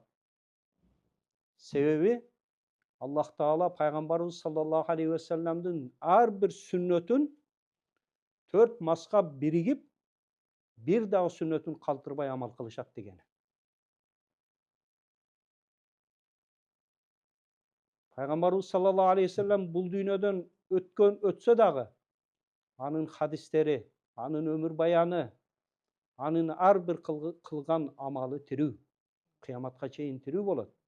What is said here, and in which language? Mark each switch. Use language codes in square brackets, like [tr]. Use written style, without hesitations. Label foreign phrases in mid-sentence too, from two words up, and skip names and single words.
[ky] Себеби Аллах Таала пайгамбарыбыз [ar] صلى الله عليه وسلم [ky] ар бир сүннөтүн 4 мазхаб биригип, бир дагы сүннөтүн калтырбай амал кылышат деген. Пайгамбарыбыз [ar] صلى الله عليه وسلم [ky] бул дүйнөдөн өтсө дагы, анын хадистери, анын өмүр баяны, анын ар бир кылган амалы тирүү, кыяматка чейин тирүү болот.